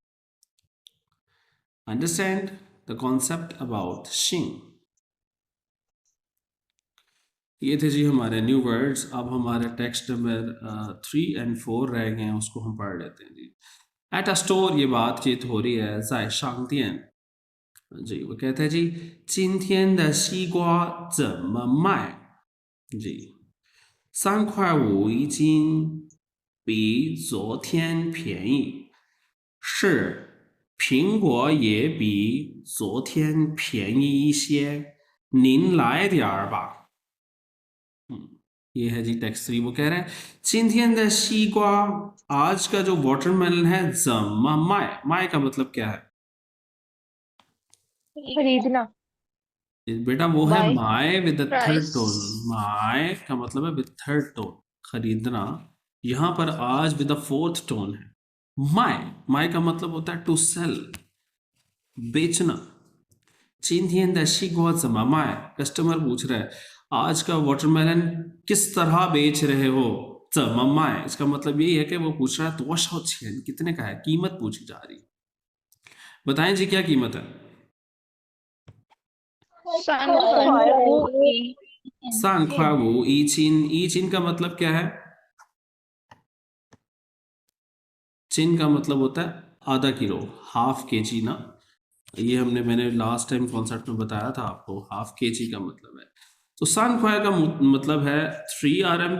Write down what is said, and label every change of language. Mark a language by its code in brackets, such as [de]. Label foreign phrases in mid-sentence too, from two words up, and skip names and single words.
[en] Understand the concept about xing. [hi] ये थे जी हमारे [en] new words. [hi] अब हमारे [en] text number [hi] 3 और 4 रह गए हैं, उसको हम पढ़ लेते हैं जी। [en] at a store, [hi] ये बातचीत हो रही है [zh] 在商店 [hi] जी। वो कहते हैं जी [zh] 今天的西瓜怎么卖 [hi] जी। [zh] 3.5一斤，比昨天便宜。是，苹果也比昨天便宜一些，您来点儿吧。 [hi] ये है जी टेक्स्ट 3। वो कह रहा है [zh] 今天的西瓜 [hi] आज का जो वाटरमेलन है, [zh] 怎么卖 卖 [hi] का मतलब क्या है खरीदना। बेटा? वो है [en] Buy. mai with the third Price. टोन। [hi] माय का मतलब है [en] with third tone, [hi] खरीदना। यहाँ पर आज [en] with the fourth tone [hi] है। माय का मतलब होता है [en] to sell, [hi] बेचना। [zh] 今天的西瓜怎么卖 [hi] कस्टमर पूछ रहा है आज का वाटरमेलन किस तरह बेच रहे हो। [zh] 怎么卖 [hi] इसका मतलब यही है कि वो पूछ रहा है [zh] 多少钱 [hi] कितने का है, कीमत पूछी जा रही। बताएं जी क्या कीमत है। 3.5 3.5 [zh] 一斤，一斤 [hi] का मतलब क्या है? चिन का मतलब होता है आधा किलो, [en] half KG [hi] ना। मैंने [en] last time concept [hi] में बताया था आपको, [en] half KG [hi] का मतलब है। तो 3.5 का मतलब है 3 RMB।